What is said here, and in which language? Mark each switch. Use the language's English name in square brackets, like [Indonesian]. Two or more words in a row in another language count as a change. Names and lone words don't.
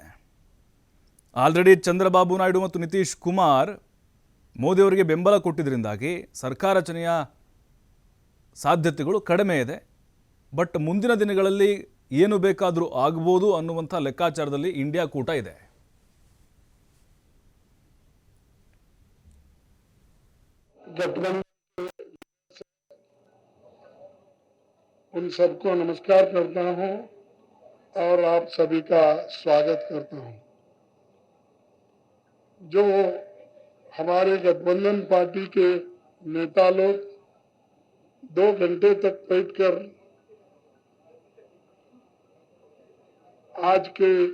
[Kannada] ಆಲ್ರೆಡಿ ಚಂದ್ರಬಾಬು ನಾಯ್ಡು ಮತ್ತು ನಿತೀಶ್ ಕುಮಾರ್ ಮೋದಿಯವರಿಗೆ ಬೆಂಬಲ ಕೊಟ್ಟಿದ್ದರಿಂದಾಗಿ ಸರ್ಕಾರ ರಚನೆಯ ಸಾಧ್ಯತೆಗಳು ಕಡಿಮೆ ಇದೆ. ಬಟ್ ಮುಂದಿನ ದಿನಗಳಲ್ಲಿ ಏನು ಬೇಕಾದರೂ ಆಗ್ಬೋದು ಅನ್ನುವಂಥ ಲೆಕ್ಕಾಚಾರದಲ್ಲಿ ಇಂಡಿಯಾ ಕೂಟ ಇದೆ. [Hindi] उन सबको नमस्कार करता हूं और आप सभी का स्वागत करता हूं। जो हमारे गठबंधन पार्टी के नेता लोग 2 घंटे तक बैठकर आज के